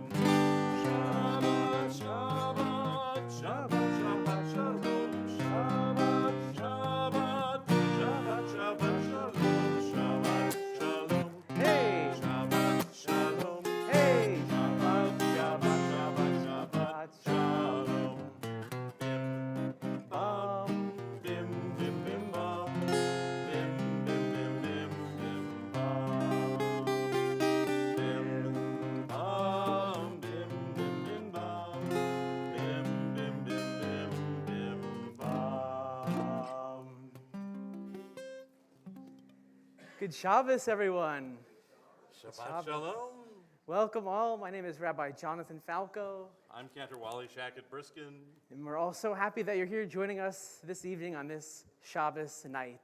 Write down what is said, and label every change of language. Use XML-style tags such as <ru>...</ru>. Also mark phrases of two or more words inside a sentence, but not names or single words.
<he>שבת, שבת, שבת, שבת, שלום. שבת, שבת, שבת, שבת, שלום. שבת, שלום. היי, שבת, שלום. היי, שבת, שבת, שבת, שבת, שלום. Bim, bam, bim, bim, bim, bam. Bim, bim, bim, bim, bim, bam. Bim, bam, bim, bim, bim, bam. Bim, bim, bim, bim, bim, bam.</he> <en>Good Shabbos, everyone.</en> <he>שבת שלום.</he> <en>Welcome all. My name is Rabbi Jonathan Falco, I'm Cantor Wally Shackett Briskin. and we're all so happy that you're here joining us this evening on this Shabbos night.</en>